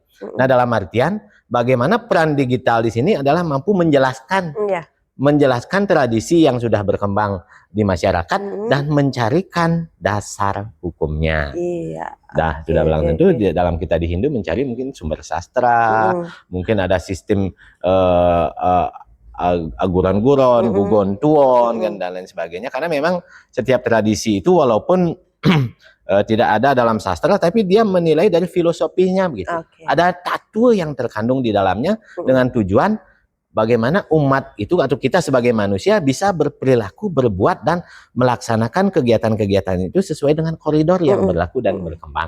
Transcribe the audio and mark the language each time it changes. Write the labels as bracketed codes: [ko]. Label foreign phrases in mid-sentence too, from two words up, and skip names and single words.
[id] Nah, dalam artian bagaimana peran digital di sini adalah mampu menjelaskan tradisi yang sudah berkembang di masyarakat dan mencarikan dasar hukumnya. Sudah bilang tentu dalam kita di Hindu mencari mungkin sumber sastra, mungkin ada sistem [ban] aguran-guron, gugon tuon, [id] dan lain sebagainya. Karena memang setiap tradisi itu walaupun tidak ada dalam sastra, tapi dia menilai dari filosofinya begitu. Ada tattoo yang terkandung di dalamnya dengan tujuan bagaimana umat itu atau kita sebagai manusia bisa berperilaku, berbuat dan melaksanakan kegiatan-kegiatan itu sesuai dengan koridor yang berlaku dan berkembang.